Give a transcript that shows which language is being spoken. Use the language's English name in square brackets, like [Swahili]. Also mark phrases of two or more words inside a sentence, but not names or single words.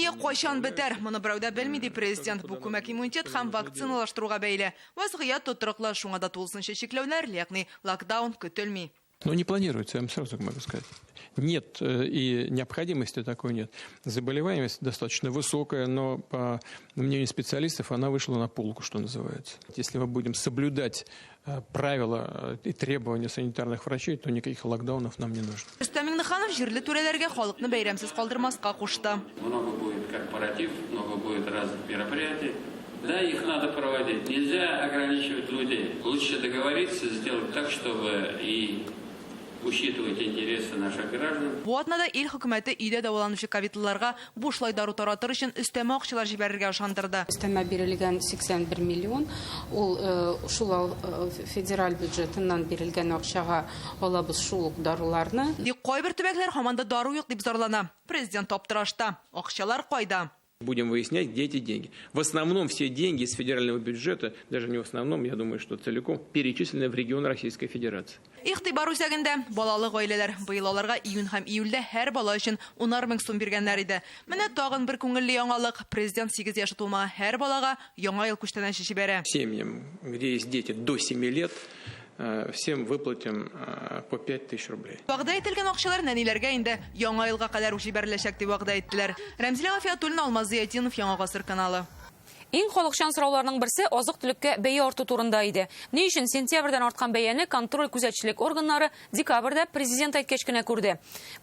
[Tatar] кайчан бетер? Моны берәүдә белми, президент. Бу күмәк иммунитет һәм вакциналаштыруга бәйле. Вазгыять тотрыклы, шуңа да тулысынча чикләүләр, ягъни локдаун көтелми. [Russian] Но не планируется, я вам сразу могу сказать. Нет, и необходимости такой нет. Заболеваемость достаточно высокая, но, по мнению специалистов, она вышла на полку, что называется. Если мы будем соблюдать правила и требования санитарных врачей, то никаких локдаунов нам не нужно. [Tatar] Рөстәм Миңнеханов җирле түрәләргә халыкны бәйрәмсез калдырмаска кушты. [Russian] Много будет корпоратив, много будет разных мероприятий. Да, их надо проводить. Нельзя ограничивать людей. Лучше договориться, сделать так, чтобы и учитывать интересы наших граждан. [Tatar] Бу атнада ил хөкүмәте өйдә дәваланучы ковидлыларга бушлай дару таратыр өчен өстәмә акчалар җибәрергә ышандырды. Өстәмә бирелгән 81 миллион, ул шул федераль бюджетыннан бирелгән акчага алабыз шул ук даруларны. Кайбер төбәкләр һаман да дару юк дип зарлана. Президент аптырашта. Акчалар кайда? [Russian] Будем выяснять, где эти деньги. В основном все деньги из федерального бюджета, даже не в основном, я думаю, что целиком, перечислены в регион Российской Федерации. [Tatar] Игътибар үзәгендә балалы гаиләләр быел аларга июнь һәм июльдә һәр бала өчен 10 мең сум биргәннәр иде. Менә тагын бер күңелле яңалык. Президент 8 яшы тулмаган һәр балага яңа ел күчтәнәч җибәрә. [Russian] Семьям, где есть дети до 7 лет, всем выплатим по 5000 рублей. [Tatar] Вәгъдә ителгән акчалар нәниләргә инде яңа елга кадәр үк җибәреләчәк дип вәгъдә иттеләр. Рәмзилә Гафиятуллина, Алмаз Зиятдинов, Яңа гасыр каналы. Иң халыкчан сорауларның берсе азык-төлеккә бәя арту турында иде. Ни өчен сентябрьдән арткан бәяне контроль күзәтчелек органнары декабрьдә президент әйткәч кенә күрде.